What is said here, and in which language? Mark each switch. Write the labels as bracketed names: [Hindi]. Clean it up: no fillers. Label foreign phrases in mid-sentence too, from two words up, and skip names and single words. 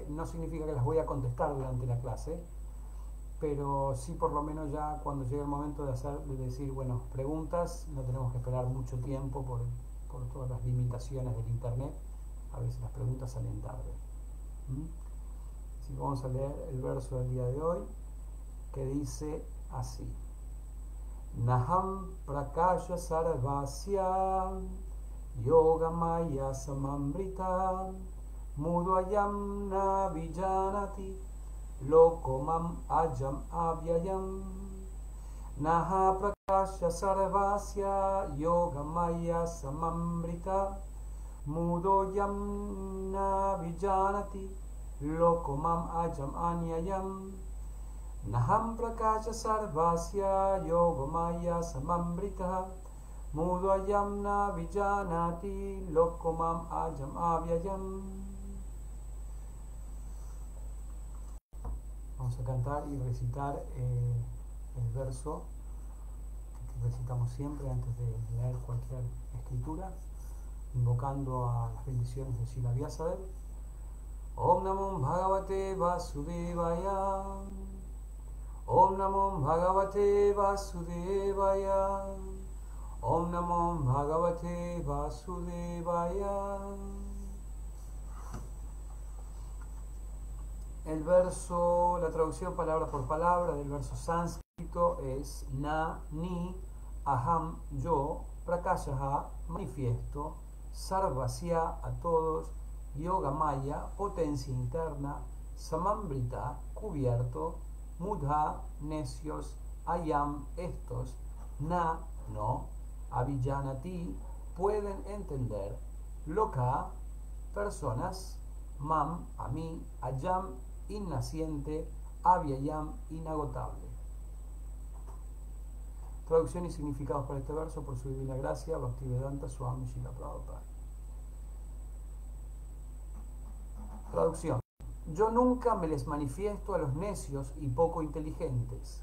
[Spanish] No significa que las voy a contestar durante la clase, pero sí por lo menos ya cuando llegue el momento de decir, bueno, preguntas, no tenemos que esperar mucho tiempo por todas las limitaciones del internet. A veces las preguntas salen tarde. Así que vamos a leer el verso del día de hoy, que dice así: [Sanskrit] Naham prakasha sarvasya yogamaya samamrita mudvayam na vijanati lokomam ajam avyayam. Naha prakasha sarvasya yogamaya samamrita mudoyam na vijanati lokomam ajam anyayam. Naham prakasha sarvasya yogamaya samamrita mudvayam na vijanati lokomam ajam avyayam. [Spanish] Vamos a cantar y recitar el verso que recitamos siempre antes de leer cualquier escritura, invocando a las bendiciones de Srila Vyasadeva. [Sanskrit] Om Namo Bhagavate Vasudevaya. Om Namo Bhagavate Vasudevaya. Om Namo Bhagavate Vasudevaya. [Spanish] El verso, la traducción palabra por palabra del verso sánscrito es na, ni, aham, yo, prakashaha, manifiesto, sarvasya, a todos, yogamaya, potencia interna, samambrita, cubierto, mudha, necios, ayam, estos, na, no, avijanati, pueden entender, loka, personas, mam, a mí, ayam, innaciente, avyayam, inagotable. Traducción y significados para este verso por su divina gracia, Bhaktivedanta Swami Srila Prabhupada. Traducción: yo nunca me les manifiesto a los necios y poco inteligentes.